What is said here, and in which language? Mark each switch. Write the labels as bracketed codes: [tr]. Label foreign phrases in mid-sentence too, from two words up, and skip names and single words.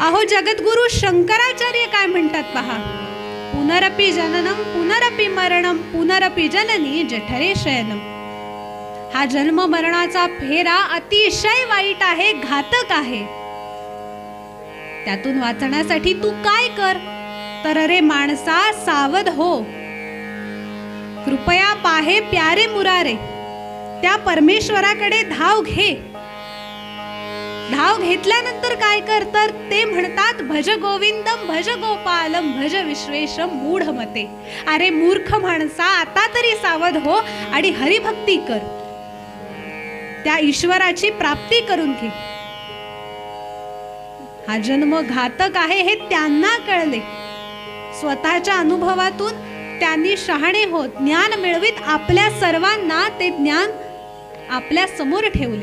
[mr] जगद्गुरु शंकराचार्य काय म्हणतात पहा. [sa] पुनरपि जननम पुनरपि मरणम पुनरपि जननी जठरे शयनम. [mr] हा जन्म मरणाचा फेरा अतिशय वाईट आहे, घातक आहे. त्यातून वाचण्यासाठी तू काय कर तर अरे माणसा सावध हो. [sa] कृपया पाहे प्यारे मुरारे, [mr] त्या परमेश्वराकडे धाव घे. धाव घेतल्यानंतर काय कर तर ते म्हणतात [sa] भज गोविंदम भज गोपालम भज विश्वेशम मूढमते. [mr] अरे मूर्ख माणसा, आता तरी सावध हो आणि हरिभक्ती कर, त्या ईश्वराची प्राप्ती करून घे. हा जन्म घातक आहे हे त्यांना कळले. स्वतःच्या अनुभवातून त्यांनी शहाणे होत ज्ञान मिळवित आपल्या सर्वांना ते ज्ञान आपल्या समोर ठेवले.